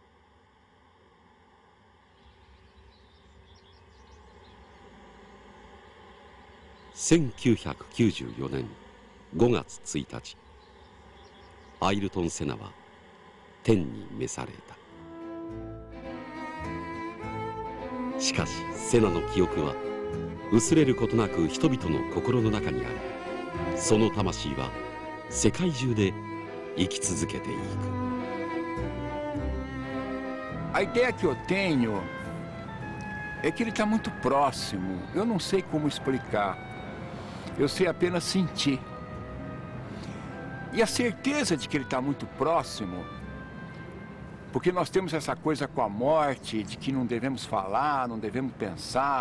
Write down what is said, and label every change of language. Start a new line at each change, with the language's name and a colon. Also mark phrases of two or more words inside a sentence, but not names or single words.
Japanese: 1994 年5月1日、アイルトン・セナは天に召された。しかしセナの記憶は薄れることなく人々の心の中にあり、その魂は世界中で生き続けていく。
Portuguese: A ideia que eu tenho é que ele está muito próximo. Eu não sei como explicar. Eu sei apenas sentir. E a certeza de que ele está muito próximo, porque nós temos essa coisa com a morte, de que não devemos falar, não devemos pensar.